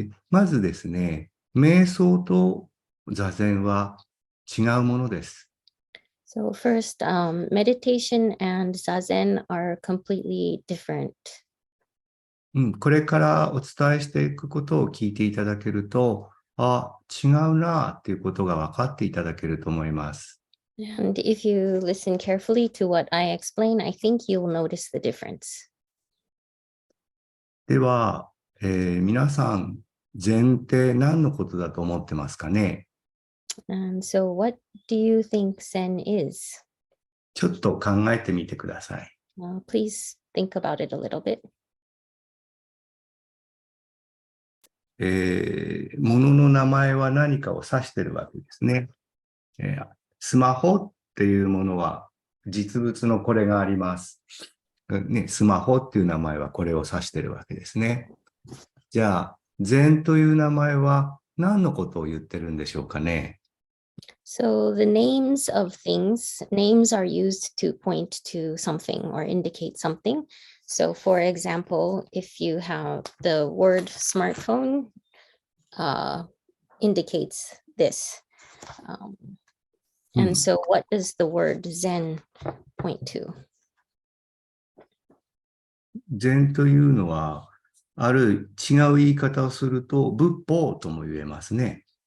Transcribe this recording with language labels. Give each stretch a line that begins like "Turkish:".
Japanese: まずですね、瞑想と座禅は違うものです。
English: So first, meditation and Zazen are completely different.
Japanese: これからお伝えしていくことを聞いていただけると、違うなっていうことが分かっていただけると思います。
English: And if you listen carefully to what I explain, I think you'll notice the difference.
Japanese: では、皆さん、禅って何のことだと思ってますかね？
English: And so what do you think Zen is?
Japanese: ちょっと考えてみてください。
English: Please think about it a little bit.
Japanese: 物の名前は何かを指してるわけですね。スマホっていうものは実物のこれがあります。ね、スマホっていう名前はこれを指してるわけですね。じゃあ、禅という名前は何のことを言ってるんでしょうかね。
English: So the names of things, names are used to point to something or indicate something. So for example, if you have the word smartphone, indicates this. And so what does the word Zen point to?
Japanese: 禅というのは、ある違う言い方をすると、仏法とも言えますね。